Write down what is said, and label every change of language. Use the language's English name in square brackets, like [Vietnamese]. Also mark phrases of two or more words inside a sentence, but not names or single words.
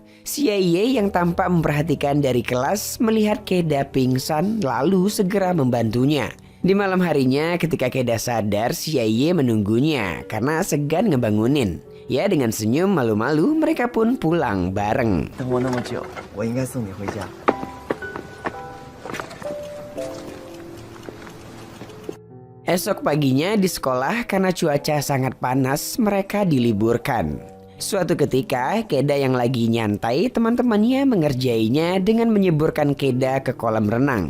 [Indonesian] Xie Ye yang tampak memperhatikan dari kelas melihat Keda pingsan lalu segera membantunya. Di malam harinya ketika Keda sadar, Xie Ye menunggunya karena segan ngebangunin. Ya, dengan senyum malu-malu mereka pun pulang bareng. [Chinese] 等我那么久，我应该送你回家。 [Indonesian] Esok paginya di sekolah karena cuaca sangat panas mereka diliburkan. Suatu ketika Keda yang lagi nyantai teman-temannya mengerjainya dengan menyeburkan Keda ke kolam renang.